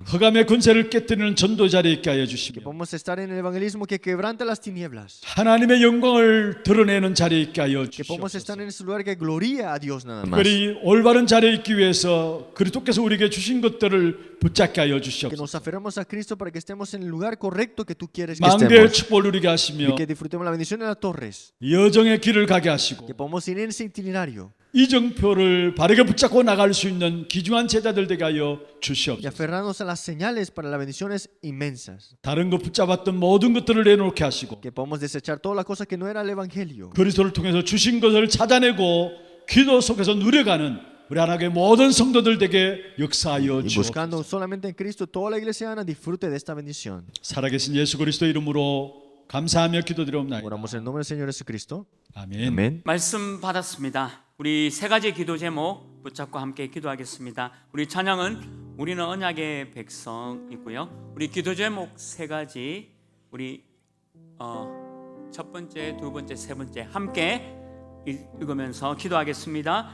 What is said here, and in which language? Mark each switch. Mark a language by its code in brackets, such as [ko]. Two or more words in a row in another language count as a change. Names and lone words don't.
[ko] 흑암의 권세를 깨뜨리는 전도 자리에 있게 하여 [es] Que [ko] 주시며 [es] podamos estar en el evangelismo que quebranta las tinieblas. [ko] 하나님의 영광을 드러내는 자리에 있게 하여 [es] Que podamos estar [ko] 주시옵소서. [es] en ese lugar que gloría a Dios nada más. [ko] 특별히 올바른 자리에 있기 위해서 그리스도께서 우리에게 주신 것들을 붙잡게 하여 [es] Que nos [ko] 주시옵소서. [es] aferramos a Cristo para que estemos en el lugar correcto que tú quieres que estemos. [ko] 망대의 축복을 누리게 하시며 [es] Y que disfrutemos la bendición en las torres. [ko] 여정의 길을 가게 하시고 [es] Que podamos ir en ese itinerario. [ko] 이정표를 바르게 붙잡고 나갈 수 있는 귀중한 제자들 되게 하여 [es] Y [ko] 주시옵소서. [es] aferrarnos a las señales para las bendiciones inmensas. [ko] 다른 것 붙잡았던 모든 것들을 내놓게 하시고 [es] Que podamos desechar todas las cosas que no era el evangelio. [ko] 그리스도를 통해서 주신 것을 찾아내고 기도 속에서 누려가는 우리 하나님의 모든 성도들 되게 역사하여 [es] Y buscando [ko] 주옵소서. [es] solamente en Cristo, toda la iglesia Ana disfrute de esta bendición. [ko] 살아계신 예수 그리스도 이름으로 감사하며 기도드리옵나이다. [es] Oramos en el nombre del Señor Jesucristo. [ko] 아멘. [es] Amén. [ko] 말씀 받았습니다. 우리 세 가지 기도 제목 붙잡고 함께 기도하겠습니다. 우리 찬양은 우리는 언약의 백성이고요. 우리 기도 제목 세 가지 우리 첫 번째, 두 번째, 세 번째 함께 읽으면서 기도하겠습니다.